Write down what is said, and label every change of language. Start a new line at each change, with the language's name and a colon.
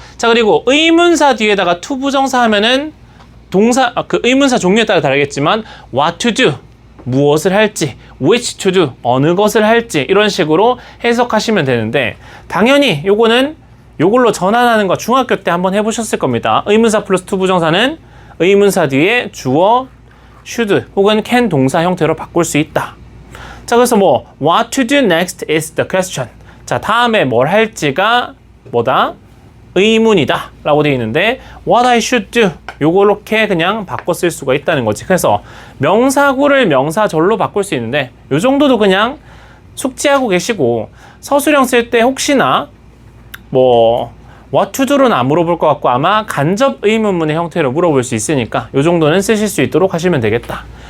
Korean: 자, 그리고 의문사 뒤에다가 투부정사 하면은 동사, 그 의문사 종류에 따라 다르겠지만 what to do, 무엇을 할지, which to do, 어느 것을 할지 이런 식으로 해석하시면 되는데 당연히 요거는 요걸로 전환하는 거 중학교 때 한번 해보셨을 겁니다. 의문사 플러스 투부정사는 의문사 뒤에 주어, should 혹은 can 동사 형태로 바꿀 수 있다. 자, 그래서 뭐
English: what to do next is the question.
Korean: 자, 다음에 뭘 할지가 뭐다? 의문이다 라고 되어 있는데
English: what I should do
Korean: 요렇게 그냥 바꿔 쓸 수가 있다는 거지. 그래서 명사구를 명사절로 바꿀 수 있는데 요 정도도 그냥 숙지하고 계시고 서술형 쓸 때 혹시나 뭐 what to do는 안 물어볼 것 같고 아마 간접 의문문의 형태로 물어볼 수 있으니까 요 정도는 쓰실 수 있도록 하시면 되겠다.